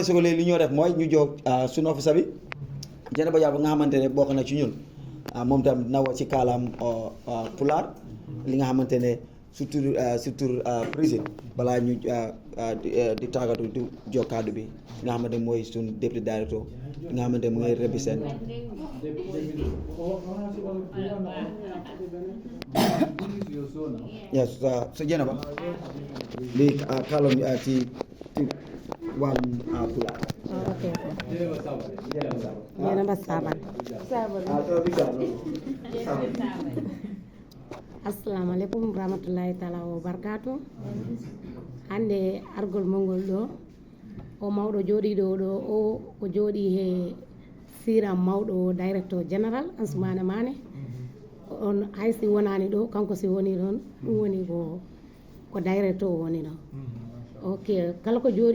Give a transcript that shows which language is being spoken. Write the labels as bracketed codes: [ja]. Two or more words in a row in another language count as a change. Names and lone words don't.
[wo] weesoo li ñoo def mooy ñu jox suñu officer bi jëne ba jàpp nga xamante ne bokk na ci ñun moom tam dina wax ci kaalaam pulaar li nga xamante ne [fr] surtout président [wo] balaa ñu di tàggatu di jox kàddu bi nga xamante ne mooy suñu [fr] député directeur [wo] nga xamante ne mu ngi [en] represent yes so [wo] jëne ba li kàllam ci wàllum pulaar Jenaba Saban. [ar] السلام عليكم رحمة الله تعالى وبركاته. [ff] Hande argol mongol do o mawɗo jooɗiɗo ɗo o jooɗi he sira mawɗo [en] director general [ff] Ansumana Mane on haysi wonani ɗo kanko si woni ɗon ɗum woni ko director woni ɗo ok kala ko jooɗi